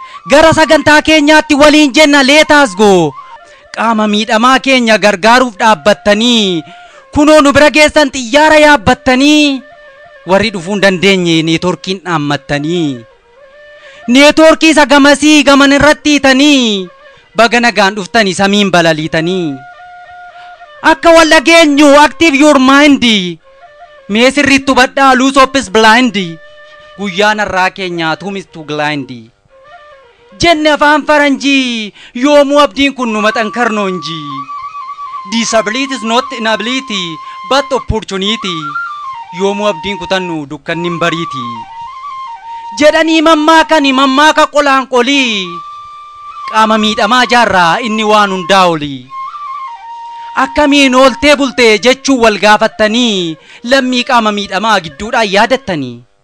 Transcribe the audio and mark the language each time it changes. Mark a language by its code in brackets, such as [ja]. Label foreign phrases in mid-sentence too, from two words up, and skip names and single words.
[om] Gara sagantaa keenyaatti waliin jenna, [en] let us go. [om] Qaama miidhamaa keenya gargaaruuf dhaabbattanii, kunoo nu bira geessan xiyyaara yaabbattanii, warri dhufuu hin dandeenye neetworkiin dhaammattanii. Neetworkii isa gamasii gaman irratti hiitanii, baga nagaan dhuftanii samiin balaliitanii. Akka wal dhageenyu, [en] active your mind. [om] Mee sirriitti hubadhaa, [en] lose hope is blind. [om] Guyyaan har'aa keenyaa, [en] whom is to blind? [om] Jenne afaan faranjii, yoomuu abdiin kun nu maxankarnoo inji. [en] Disability is not inability, but opportunity. [om] Yoomuu abdiin kutannu dukkanni hin bariiti. Jedhanii mammaakani, mammaaka qolaan qolii. Qaama miidhamaa jaarraa inni waan hundaa oli. Akkamiin ooltee bultee jechuu wal gaafattanii, lammii qaama miidhamaa gidduudhaan yaadattanii.